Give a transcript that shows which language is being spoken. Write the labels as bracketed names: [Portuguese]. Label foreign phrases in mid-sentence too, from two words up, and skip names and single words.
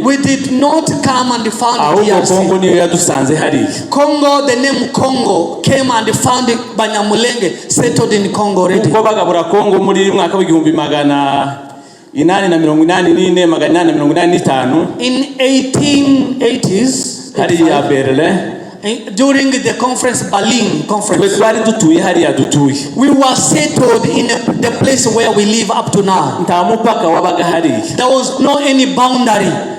[English] We did not come and found [Kinyarwanda] ahubwo Kongo niyo yadusanze hariya. [English] Congo, the name Congo came and found Banyamulenge settled in Congo already. [Kinyarwanda] Uko bagabura Kongo muri mwaka w'igihumbi magana 884 magana 885 [English] in 1880s [Kinyarwanda] hariya Berlin. [English] During the conference, Berlin conference, we were settled in the place where we live up to now. There was no any boundary.